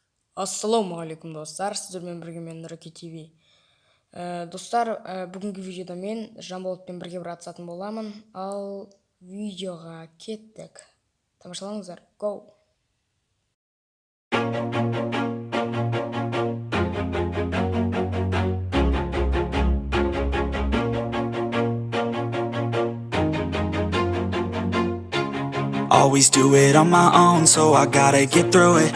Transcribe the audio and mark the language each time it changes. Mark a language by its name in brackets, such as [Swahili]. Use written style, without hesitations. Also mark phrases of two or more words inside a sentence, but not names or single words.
[Kazakh] Ассалаумағалейкум достар, сіздермен бірге мен Нұреке ТВ. Достар, бүгінгі видеода мен Жанболатпен бірге қатысатын боламын, ал видеоға кеттік. Тамашалаңыздар, [English] go! Always do it on my own, so I gotta get through it.